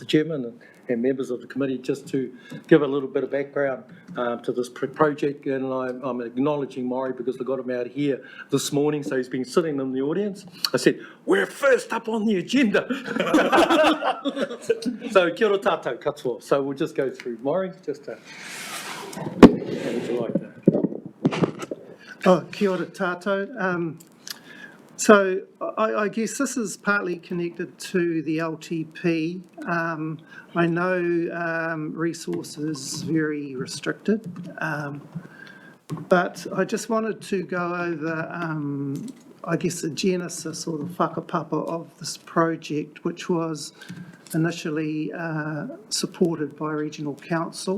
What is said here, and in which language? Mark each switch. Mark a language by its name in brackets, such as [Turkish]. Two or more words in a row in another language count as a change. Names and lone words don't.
[English] Chairman, and members of the committee, just to give a little bit of background to this project. And I'm acknowledging Māori because I got him out here this morning, so he's been sitting in the audience. I said, we're first up on the agenda. So [Māori] kia ora tātou katoa. [English] So we'll just go through Māori, just to, how would you like that? [Māori] Oh, kia ora tātou. [English] So I guess this is partly connected to the LTP. I know resources very restricted, but I just wanted to go over, I guess, the genesis or the whakapapa of this project, which was initially supported by Regional Council.